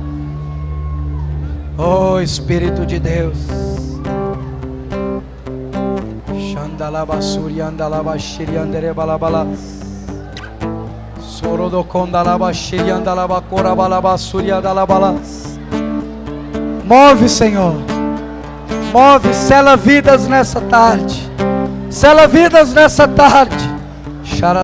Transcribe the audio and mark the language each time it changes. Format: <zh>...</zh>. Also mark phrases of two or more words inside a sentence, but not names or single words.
<pt>Oh, Espírito de Deus. Shandalaba suriandalaba shiriandere balabala. Sorodo condalaba shiriandalaba corabalaba suriandalabala. Move, Senhor. Move, sela vidas nessa tarde. Sela vidas nessa tarde.</pt>